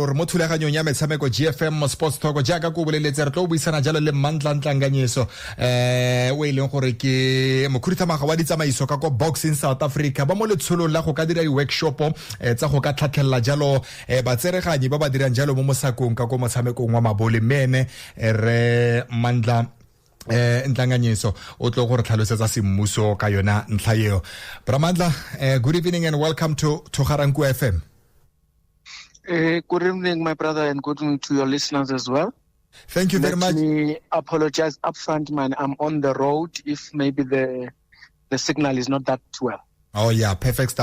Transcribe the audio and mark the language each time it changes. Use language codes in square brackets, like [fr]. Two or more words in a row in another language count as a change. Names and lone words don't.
[tn] re mo thulaganyong ya metshameko GFM Sports Talk jaaka go boleletse re tlo buisana jalo le Mandla Ntlanganiso o ileng gore ke mokhuduthamaga wa ditsamaiso ka go boxing South Africa ba mo letsholong la go ka dira di-workshop tsa go ka tlhatlhella jalo batsereganyi ba ba dirang jalo mo mosakong ka go motshamekong wa mabole mene re Mandla Ntlanganiso o tlo gore tlhalosetsa semmuso ka yona ntlha eo. [en] Bramandla, good evening and welcome to Ga-Rankuwa FM. Good evening, my brother, and good evening to your listeners as well. Thank you very much. Let me apologize upfront, man. I'm on the road. If maybe the signal is not that well. Oh yeah, perfect stuff.